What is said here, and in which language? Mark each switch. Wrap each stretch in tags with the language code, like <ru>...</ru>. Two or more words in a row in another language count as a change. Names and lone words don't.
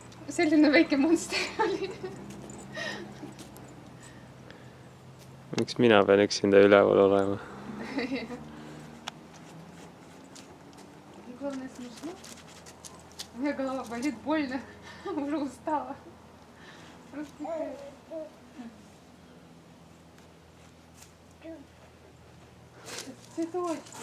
<et>selline väike monster oli. Miks mina pean üksinda üleval olema?</et> <ru>Главное смешно. У меня голова болит, больно. Уже устала. Просто цветочки.</ru>